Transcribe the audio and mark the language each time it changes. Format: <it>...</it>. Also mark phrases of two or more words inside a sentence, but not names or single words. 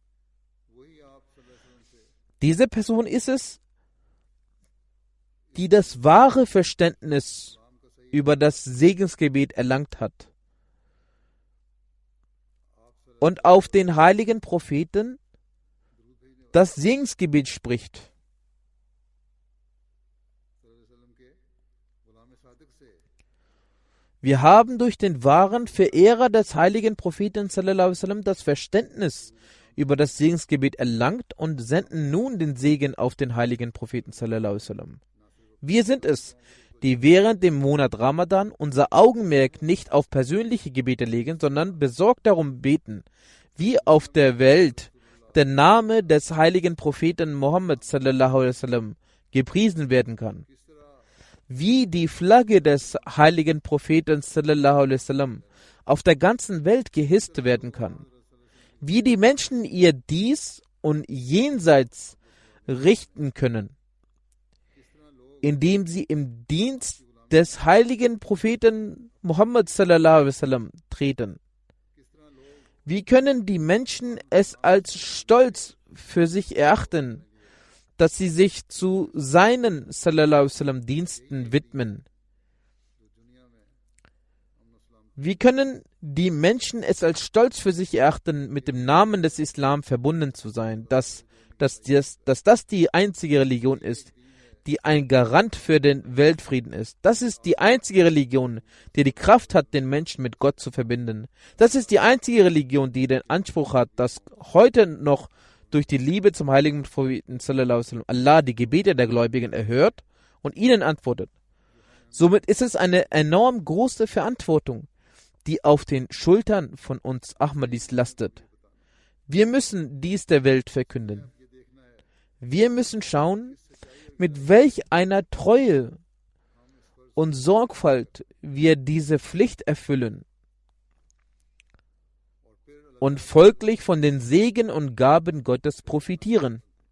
<de>Diese Person ist es, die das wahre Verständnis über das Segensgebet erlangt hat und auf den heiligen Propheten das Segensgebet spricht. Wir haben durch den wahren Verehrer des heiligen Propheten</de> <ar>صلى الله عليه وسلم</ar> <de>das Verständnis über das Segensgebet erlangt und senden nun den Segen auf den heiligen Propheten</de> <ar>صلى الله عليه وسلم.</ar> <de>Wir sind es, die während dem Monat Ramadan unser Augenmerk nicht auf persönliche Gebete legen, sondern besorgt darum beten, wie auf der Welt der Name des heiligen Propheten Muhammad</de> <ar>صلى الله عليه وسلم</ar> <de>gepriesen werden kann, wie die Flagge des heiligen Propheten</de> <ar>صلى الله عليه وسلم</ar> <de>auf der ganzen Welt gehisst werden kann, wie die Menschen ihr dies und jenseits richten können, indem sie im Dienst des heiligen Propheten Muhammad</de> <ar>صلى الله عليه وسلم</ar> <de>treten. Wie können die Menschen es als Stolz für sich erachten, dass sie sich zu seinen</de> <ar>صلى الله عليه وسلم</ar> <de>Diensten widmen? Wie können die Menschen es als Stolz für sich erachten, mit dem Namen des Islam verbunden zu sein, dass das die einzige Religion ist, die ein Garant für den Weltfrieden ist? Das ist die einzige Religion, die die Kraft hat, den Menschen mit Gott zu verbinden. Das ist die einzige Religion, die den Anspruch hat, dass heute noch durch die Liebe zum heiligen Propheten</de> <ar>صلى الله عليه وسلم</ar> <de>Allah die Gebete der Gläubigen erhört und ihnen antwortet. Somit ist es eine enorm große Verantwortung, die auf den Schultern von uns Ahmadis lastet. Wir müssen dies der Welt verkünden. Wir müssen schauen, mit welch einer Treue und Sorgfalt wir diese Pflicht erfüllen und folglich von den Segen und Gaben Gottes profitieren.</de>